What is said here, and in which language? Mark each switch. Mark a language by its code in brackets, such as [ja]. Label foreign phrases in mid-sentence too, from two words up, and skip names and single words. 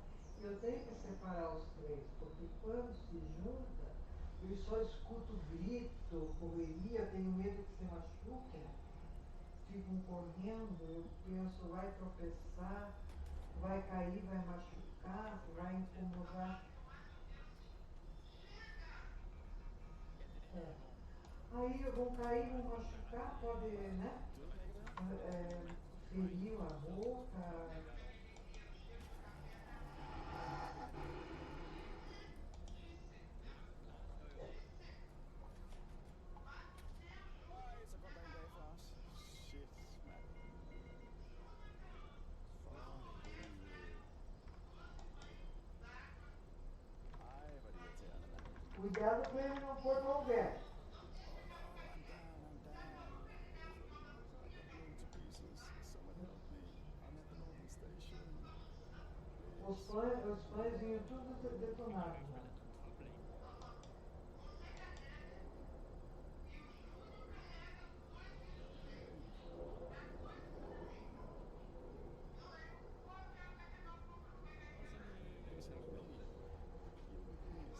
[pt] Eu tenho que separar os três, porque quando se junta, eu só escuto grito, correria, eu tenho medo que se machuquem, ficam correndo, eu penso, vai tropeçar, vai cair, vai machucar, vai incomodar. É. Aí vão cair, vão machucar, pode, né? Ferir a boca. [da] Ej, så kom der en dag for os. Shit, mand. For helvede. Ej, hvor er det irriterende, mand. [pt] Cuidado pra ele não pôr no albergue. [en] Oh no, I'm down, I'm down. I got blown to pieces. Someone help me. I'm at the northern station. [pt] Os pães vinham tudo detonado, né? [en] Please help me. Heal me, please.